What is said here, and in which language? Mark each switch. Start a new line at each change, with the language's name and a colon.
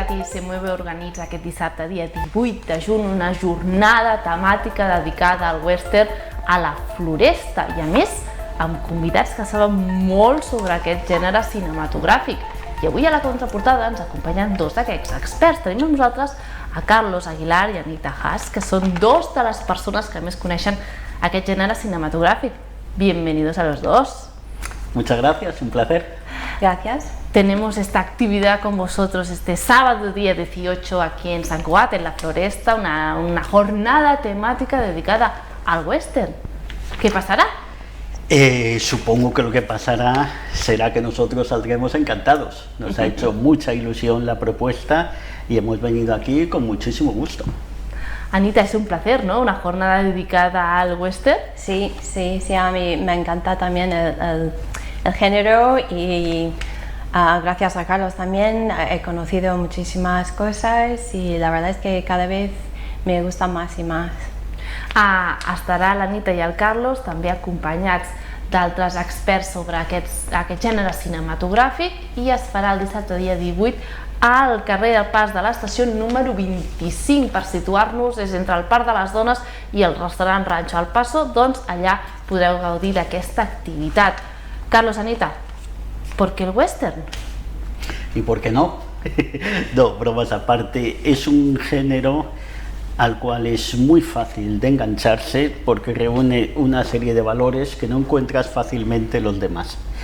Catalan: 19 organitza aquest dissabte, dia 18 de juny, una jornada temàtica dedicada al western a la Floresta i, a més, amb convidats que saben molt sobre aquest gènere cinematogràfic. I avui a la contraportada ens acompanyen dos d'aquests experts. Tenim amb nosaltres a Carlos Aguilar i Anita Haas, que són dos de les persones que més coneixen aquest gènere cinematográfico.
Spanish: Bienvenidos a los dos. Muchas gracias, un placer. Gracias. Tenemos esta actividad con vosotros este sábado día 18 aquí en San Cugat, en la Floresta, una jornada temática dedicada al western. ¿Qué pasará? Supongo que lo que pasará será que nosotros saldremos encantados. Nos ha hecho mucha ilusión la propuesta y hemos venido aquí con muchísimo gusto. Anita, es un placer, ¿no? Una jornada dedicada al western. Sí, a mí me encanta también el género y gracias a Carlos también he conocido muchísimas cosas y la verdad es que cada vez me gusta más y más.
Catalan: Estarà l'Anita i el Carlos també acompanyats d'altres experts sobre aquest gènere cinematogràfic i es farà el dissabte dia 18 al carrer del Pas de l'Estació número 25. Per situar-nos, és entre el Parc de les Dones i el restaurant Rancho al Paso, doncs allà podreu gaudir d'aquesta activitat.
Spanish: Carlos, Anita, ¿por qué el western? ¿Y por qué no? No, bromas aparte, es un género al cual es muy fácil de engancharse porque reúne una serie de valores que no encuentras fácilmente en los demás.